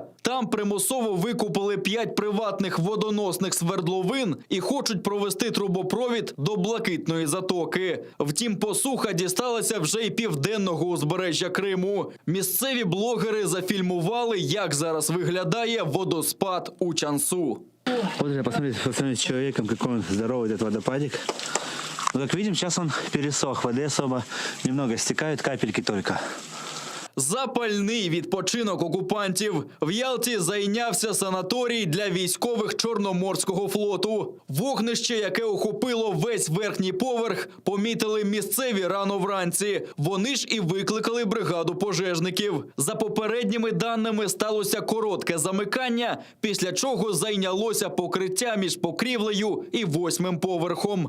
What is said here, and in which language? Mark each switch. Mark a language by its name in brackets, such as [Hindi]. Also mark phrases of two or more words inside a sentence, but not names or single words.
[Ukrainian] Там примусово викупили 5 приватних водоносних свердловин і хочуть провести трубопровід до Блакитної Затоки. Втім, посуха дісталася вже й південного узбережжя Криму. Місцеві блогери зафільмували, як зараз виглядає водоспад у Чансу. [Russian] Вот посмотрите с человеком, какой он здоровый этот водопадик. Но, как видим, сейчас он пересох, воды особо немного стекают, капельки только. [Ukrainian] Запальний відпочинок окупантів. В Ялті зайнявся санаторій для військових Чорноморського флоту. Вогнище, яке охопило весь верхній поверх, помітили місцеві рано вранці. Вони ж і викликали бригаду пожежників. За попередніми даними сталося коротке замикання, після чого зайнялося покриття між покрівлею і 8-м поверхом.